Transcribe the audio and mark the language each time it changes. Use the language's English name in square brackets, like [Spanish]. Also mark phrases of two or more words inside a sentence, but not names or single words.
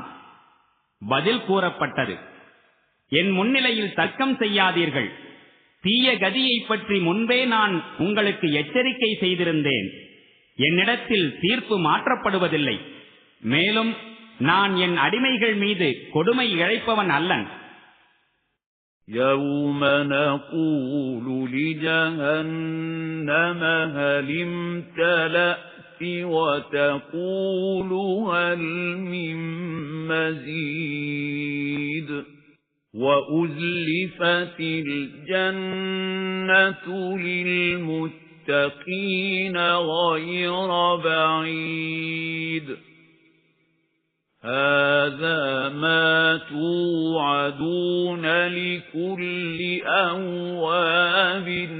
[Tamil] பதில் கூறப்பட்டது, என் முன்னிலையில் தர்க்கம் செய்யாதீர்கள். தீய கதியை பற்றி முன்பே நான் உங்களுக்கு எச்சரிக்கை செய்திருந்தேன். என்னிடத்தில் தீர்ப்பு மாற்றப்படுவதில்லை. மேலும் நான் என் அடிமைகள் மீது கொடுமை இழைப்பவன் அல்லன். [Arabic] يَوْمَ نَقُولُ لِجَهَنَّمَ هَلِ امْتَلَأْتِ وَتَقُولُ هَلْ مِن مَّزِيدٍ وَأُزْلِفَتِ الْجَنَّةُ لِلْمُتَّقِينَ غَيْرَ بَعِيدٍ هَذَا مَا تُوعَدُونَ لِكُلِّ أَوَّابٍ